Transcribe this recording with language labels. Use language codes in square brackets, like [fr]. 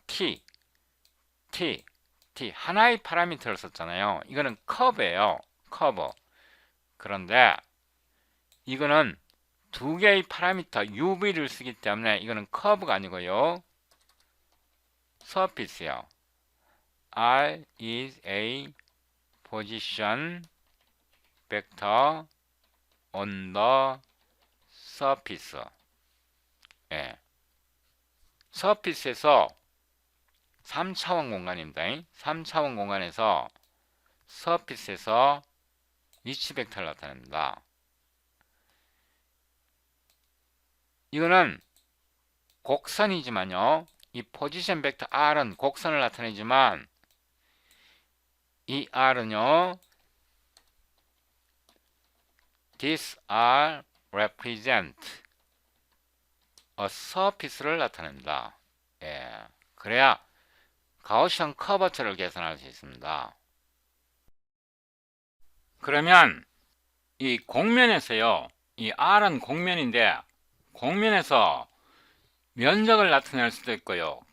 [ko] T 하나의 파라미터를 썼잖아요. 이거는 커브예요. 커브. 그런데 이거는 두 개의 파라미터 UV를 쓰기 때문에 이거는 커브가 아니고요. surface요. [en] R is a position vector on the surface. [ko] 예. surface에서 3차원 공간입니다. 3차원 공간에서 surface에서 위치 벡터를 나타냅니다. 이거는 곡선이지만요. 이 포지션 벡터 R은 곡선을 나타내지만 이 R은요. [en] These R represent a surface를 [ko] 나타냅니다. 예. 그래야 가우시안 커버처를 계산할 수 있습니다. 그러면 이 공면에서요. 이 R은 공면인데 공면에서 면적을 나타낼 수도 있고요.